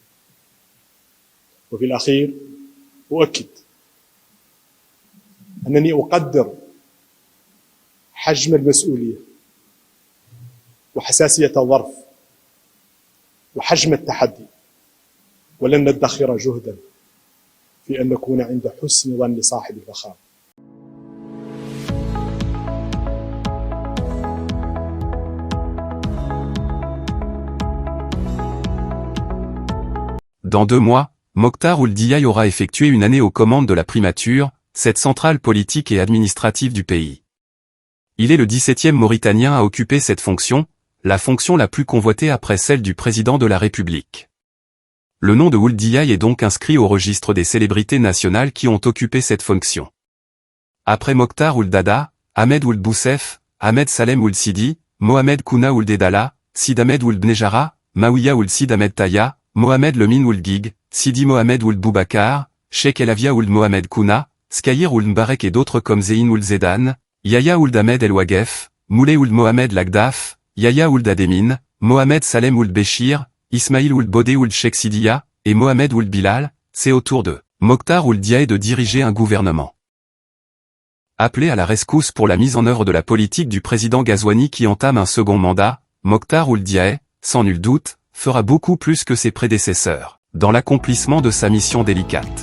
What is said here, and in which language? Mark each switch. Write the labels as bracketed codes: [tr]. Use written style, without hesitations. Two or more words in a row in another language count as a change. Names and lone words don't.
[ar] وفي الأخير أؤكد أنني أقدر حجم المسؤولية وحساسية الظرف وحجم التحدي ولن ندخر جهدا في أن نكون عند حسن ظن صاحب الفخامة. [fr] Dans 2 mois, Mokhtar Ould Diaye aura effectué une année aux commandes de la primature, cette centrale politique et administrative du pays. Il est le 17e Mauritanien à occuper cette fonction, la fonction la plus convoitée après celle du président de la République. Le nom de Ould Diaye est donc inscrit au registre des célébrités nationales qui ont occupé cette fonction. Après Mokhtar Ould Dada, Ahmed Ould Boussef, Ahmed Salem Ould Sidi, Mohamed Kouna Ould Edala, Sid Ahmed Ould Bnejara, Maouya Ould Sid Ahmed Taya, Mohamed Lemine Ould Gig, Sidi Mohamed Ould Boubacar, Sheikh Elavia Ould Mohamed Kouna, Skayir Ould Mbarek et d'autres comme Zeyn Ould Zedan, Yahya Ould Ahmed El Wagef, Moulay Ould Mohamed Lagdaf, Yahya Ould Ademine, Mohamed Salem Ould Béchir, Ismail Ould Bodé Ould Sheikh Sidiya, et Mohamed Ould Bilal, c'est au tour de Mokhtar Ould Diaye de diriger un gouvernement. Appelé à la rescousse pour la mise en œuvre de la politique du président Ghazouani qui entame un second mandat, Mokhtar Ould Diaye, sans nul doute, fera beaucoup plus que ses prédécesseurs, dans l'accomplissement de sa mission délicate.